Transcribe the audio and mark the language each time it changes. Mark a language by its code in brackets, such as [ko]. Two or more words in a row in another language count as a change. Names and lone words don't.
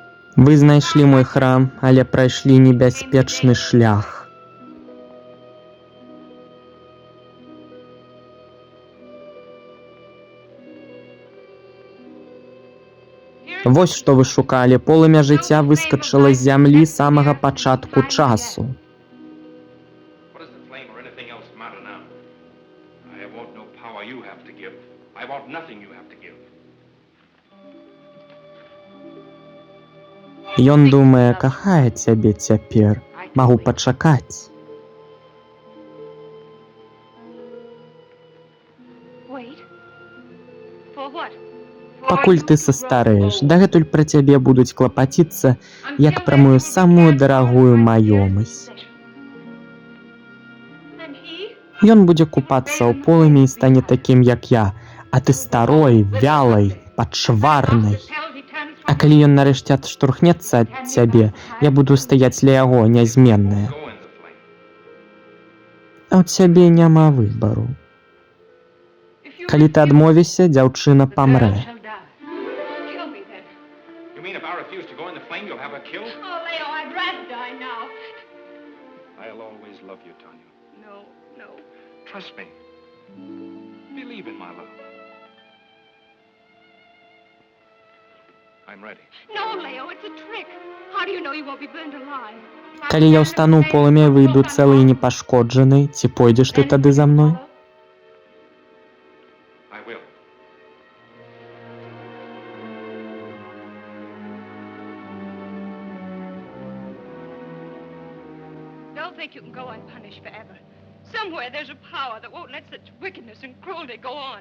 [be] Вы знайшлі мой храм, але прайшлі небяспечны шлях. Вось што вы шукалі. Полымя жыцця выскачыла з зямлі з самага пачатку часу. [en] What does the flame or anything else matter now? I want no power you have to give. I want nothing you have to give. [be] Ён думае, кахае цябе цяпер. Магу пачакаць. [en] Wait. For what? [be] Пакуль ты састарэеш, дагэтуль пра цябе будуць клапаціцца, як пра мою самую дарагую маёмасць. [en] And he? [be] Ён будзе купацца ў полымі і стане такім, як я, а ты старой, вялай, пачварнай. [en] Hell, he turns [be] А калі ён нарэшце адштурхнецца ад цябе, я буду стаяць ля яго, нязменная. [en] Go in the flame. [be] А ў цябе няма выбару. Калі ты адмовішся, дзяўчына памрэ. [en] shall die. Kill me then. You mean if I refuse to go in the flame, you'll have her killed? Oh, Leo, I'd rather die now. I'll always love you, Tanya. No, no. Trust me. Believe in my love. I'm ready. No, Leo, it's a trick. How do you know you won't be burned alive? [be] Калі я ўстану ў полымя і выйду цэлы і непашкоджаны, ці пойдзеш ты тады за мной? [en] I will. Don't think you can go unpunished forever. Somewhere there's a power that won't let such wickedness and cruelty go on.